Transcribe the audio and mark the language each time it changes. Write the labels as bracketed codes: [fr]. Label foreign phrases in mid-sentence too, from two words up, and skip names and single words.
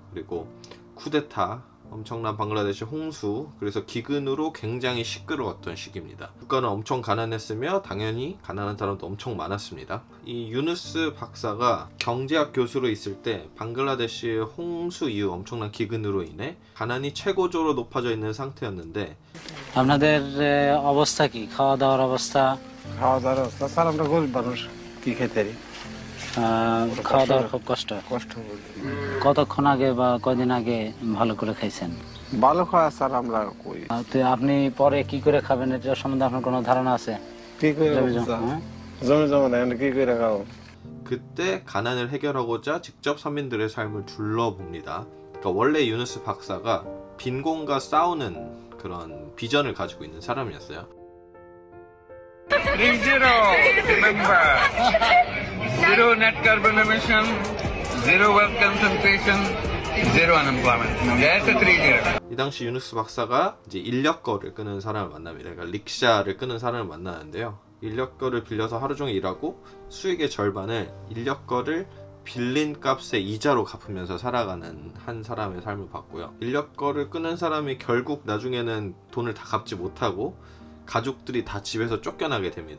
[ko] 그리고 쿠데타, 엄청난 방글라데시 홍수, 그래서 기근으로 굉장히 시끄러웠던 시기입니다. 국가는 엄청 가난했으며 당연히 가난한 사람도 엄청 많았습니다. 이 유누스 박사가 경제학 교수로 있을 때 방글라데시의 홍수 이후 엄청난 기근으로 인해 가난이 최고조로 높아져 있는 상태였는데, [bn] আপনাদের অবস্থা কি, খাওয়া দাওয়ার অবস্থা? খাওয়া দাওয়ার অবস্থা স্যার, আমরা গরিব মানুষ, কি খেতে পারি? খাওয়া দাওয়ার খুব কষ্ট। কষ্ট বলতে কতক্ষণ আগে বা কদিন আগে ভালো করে খাইছেন? ভালো খাওয়া স্যার আমরা কই। তো আপনি পরে কি করে খাবেন, এটা সম্বন্ধে আপনার কোনো ধারণা আছে? কি করে জমি খাবো স্যার? হ্যাঁ? জমি জমা নেই, কি করে খাবো? [ko] 그때 가난을 해결하고자 직접 서민들의 삶을 둘러봅니다. 그러니까 원래 유누스 박사가 빈곤과 싸우는 그런 비전을 가지고 있는 사람이었어요. [en] 30, remember. Zero net carbon emission, zero wealth concentration, zero unemployment. That's a 30. [ko] 이 당시 유누스 박사가 이제 인력거를 끄는 사람을 만납니다. 그러니까 릭샤를 끄는 사람을 만나는데요. 인력거를 빌려서 하루 종일 일하고 수익의 절반을 인력거를 빌린 값의 이자로 갚으면서 살아가는 한 사람의 삶을 봤고요. 인력거를 끄는 사람이 결국 나중에는 돈을 다 갚지 못하고 가족들이 다 집에서 쫓겨나게 됩니다.